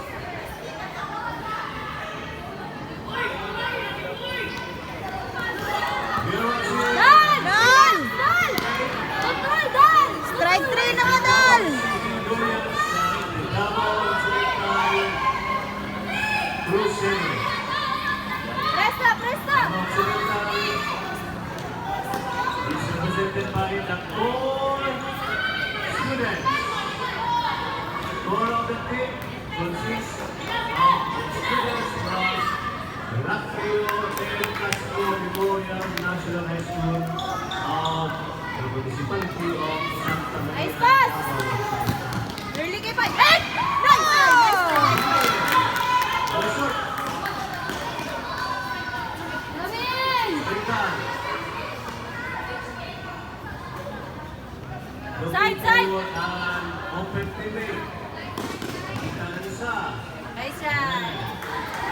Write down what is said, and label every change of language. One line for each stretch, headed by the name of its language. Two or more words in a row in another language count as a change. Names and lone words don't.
Filipino: Strike 3 na Dal! Presta, presta!
English: Is represented by the 4 students. Four of the team consists of students from Rockville Del Casco Memorial National High School of the Municipality of Santa Maria. Nice pass! Early kay pa. Eh! Nice! Side, side! And open teammate.
Filipino: Kita na isa.
English: Nice shot!